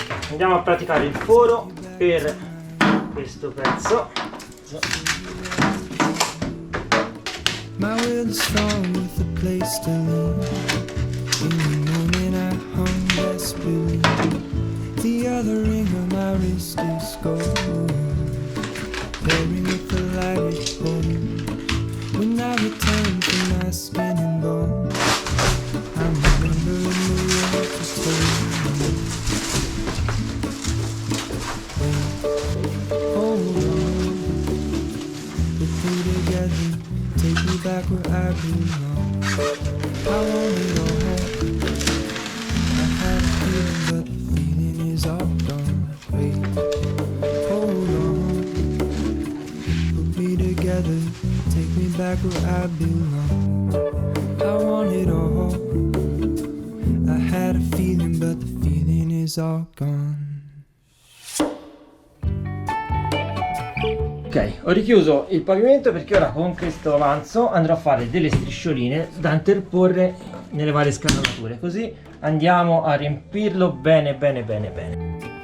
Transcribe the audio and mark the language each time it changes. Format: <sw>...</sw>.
<it>Andiamo a praticare il foro per questo pezzo.</it> <en>My will is strong with a place to lean. In the moment I hung desperately. The other ring on my wrist is gold, pairing with the light at home. When I return to my skin and bone, I'm remembering the words you told me. Hold on, put me together, take me back where I belong. I want it all. I had a feeling, but the feeling is all gone. Wait, hold on, put me together, take me back where I belong. I want it all. I had a feeling, but the feeling is all gone.</en> <it>Ok, ho richiuso il pavimento perché ora con questo avanzo andrò a fare delle striscioline da interporre nelle varie scanalature, così andiamo a riempirlo bene bene bene bene.</it>